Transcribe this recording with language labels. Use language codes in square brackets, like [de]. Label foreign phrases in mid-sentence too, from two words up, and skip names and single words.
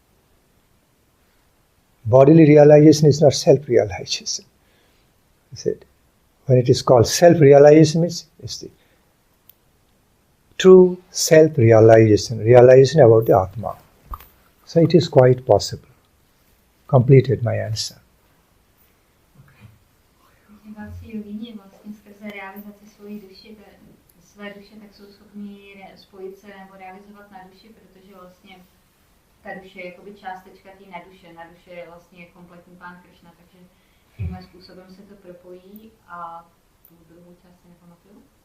[en] Bodily realization is not self-realization. When it is called self-realization, it's the true self-realization, realization about the Atma. So it is quite possible. Completed my answer. [cs] Své duše, tak jsou schopni spojit se nebo realizovat na duši, protože vlastně ta duše je jakoby částečka té naduše. Naduše je vlastně kompletní pán Krishna, takže tímhle způsobem se to propojí a tu druhou část si nepamatuju.